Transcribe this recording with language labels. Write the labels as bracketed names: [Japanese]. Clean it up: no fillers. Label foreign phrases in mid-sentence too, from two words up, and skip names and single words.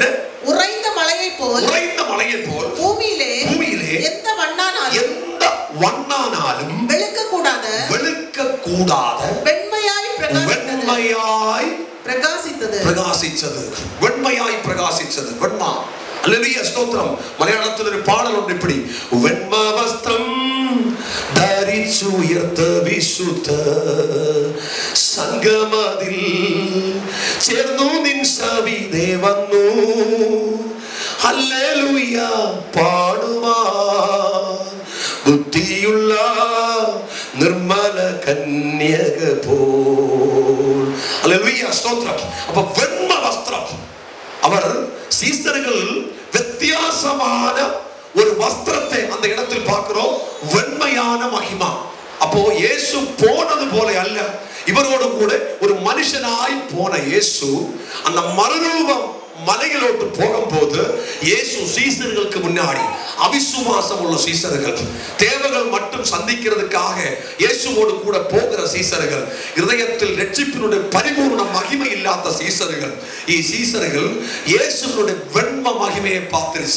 [Tamil] உறைந்த மலையை போல் பூமியிலே எந்த மண்ணானாலும் வெளுக்க கூடாத வெண்மையாய் பிரகாசித்தது. வெண்மா. அல்லேலூயா, ஸ்தோத்திரம். மலையாளத்தில் ஒரு பாடல் ஒன்று இப்படி: [Malayalam] വെണ്മ വസ്ത്രം ധരിച്ചു ഉയർത്ത വിശുദ്ധ സംഗമതിൽ ചേർന്നു നിൻ സവിധേ വന്നു ഹല്ലേലൂയ പാടുവാൻ ബുദ്ധിയുള്ള നിർമ്മല കന്യക പോൽ. ഹല്ലേലൂയ, സ്തോത്രം. [Tamil] அப்ப வெண்மை வஸ்திரம். அவர் சீசர்கள் வித்தியாசமான ஒரு வஸ்திரத்தை அந்த இடத்தில் பார்க்கிறோம். வெண்மையான மகிமா. அப்போ இயேசு போனது போல அல்ல, இவரோடு கூட ஒரு மனுஷனாய் போன இயேசு அந்த மறுரூபம் மலைகளோட்டு போகும்போது இயேசு சீசர்களுக்கு முன்னாடி அவிசுவாசம் உள்ள சீசர்கள், தேவர்கள் மட்டும் சந்திக்கிறதுக்காக இயேசுவோடு கூட போகிற சீசர்கள், இதயத்தில் ரட்சிப்பினுடைய பரிபூர்ண மகிமை இல்லாத சீசர்கள், சீசர்கள் இயேசுனுடைய வெண்ம மகிமையை பார்த்துருச்சு.